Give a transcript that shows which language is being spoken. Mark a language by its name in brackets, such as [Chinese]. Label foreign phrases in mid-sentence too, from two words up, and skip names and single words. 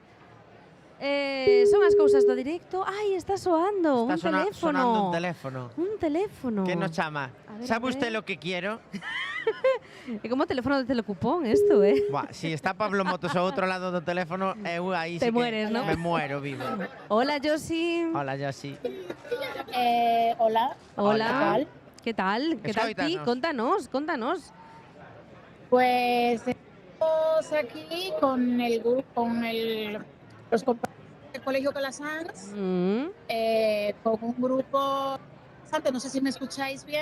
[Galician] Son as cousas do directo. Ai, está soando un teléfono. [Spanish] Sonando un teléfono. Un teléfono. [Galician] Que nos chama? [Spanish] ¿Sabe usted lo que quiero? [Galician] É como o teléfono de Telecupón isto, Buah, si está Pablo Motos ao outro lado do teléfono, eu aí [Spanish] te sí mueres, que ¿no? Me muero vivo. Hola, Josi. Hola, Josi. Hola. Hola. [Galician] ¿Qué tal? ¿Qué tal ti? Contanos. [Spanish] Pues estamos aquí con el grupo, los compañeros del Colegio Calasanz, con un grupo bastante, no sé si me escucháis bien.